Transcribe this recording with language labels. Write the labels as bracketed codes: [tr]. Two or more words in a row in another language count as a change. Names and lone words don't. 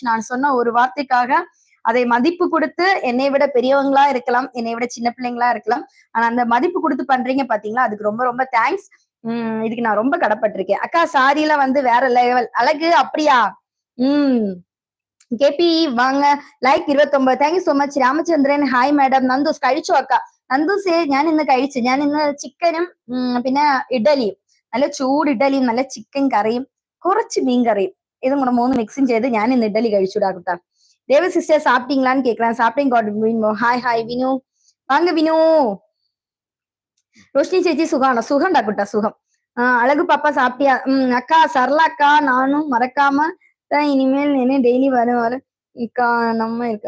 [ta] நான் சொன்ன ஒரு வார்த்தைக்காக அதை மதிப்பு கொடுத்து, என்னை விட பெரியவங்களா இருக்கலாம், என்னை விட சின்ன பிள்ளைங்களா இருக்கலாம், ஆனா அந்த மதிப்பு கொடுத்து பண்றீங்க பாத்தீங்களா, அதுக்கு ரொம்ப ரொம்ப தேங்க்ஸ். இதுக்கு நான் ரொம்ப கடப்பட்டிருக்கேன். அக்கா சாரி எல்லாம் வந்து வேற லெவல். அழகு அப்படியா? கேபி வாங்க. [en] like 29. thank you so much. [ml] രാമചന്ദ്രൻ [en] hi madam. [ml] നന്ദൂസ് കഴിച്ചു അക്ക? നന്ദൂസേ ഞാൻ ഇന്ന് കഴിച്ചു. ഞാൻ ഇന്ന് ചിക്കനും പിന്നെ ഇഡലിയും, നല്ല ചൂട് ഇഡലിയും നല്ല ചിക്കൻ കറിയും കുറച്ച് മീൻ കറിയും ഇതും കൂടെ 3 മിക്സും ചെയ്ത് ഞാൻ ഇന്ന് ഇഡലി കഴിച്ചുടാ കുട്ടാ. [ta] தேவ சிஸ்டர் சாப்பிட்டீங்களான்னு கேக்குறேன். சாப்பிட்டேன் காட் வினு. ஹாய் ஹாய் வினு வாங்க வினு. ரோஷினி சேச்சி [ml] സുഖാണോ? സുഖംടാ കുട്ടാ സുഖം. [ta] அழகு பாப்பா சாப்பிட்டியா? அக்கா சரளா அக்கா நானும் மறக்காம தான் இனிமேல் என்ன டெய்லி வர இக்கா நம்ம இருக்க.